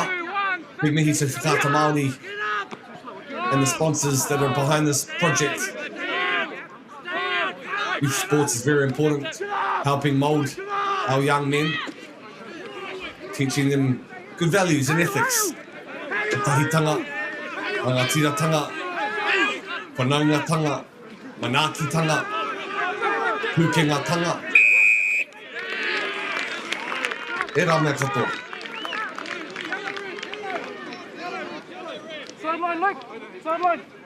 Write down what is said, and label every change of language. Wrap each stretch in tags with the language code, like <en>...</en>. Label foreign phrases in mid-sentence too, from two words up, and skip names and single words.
<en>Big mihi to Whakata Māori and the sponsors that are behind this project. Youth sports is very important, helping mould our young men, teaching them good values and ethics.</en> <mi>Tahitanga, rangatiratanga, whanaungatanga, manakitanga, pukengatanga. E rā mea katoa.</mi> <en>Sideline, Luke! Sideline!</en>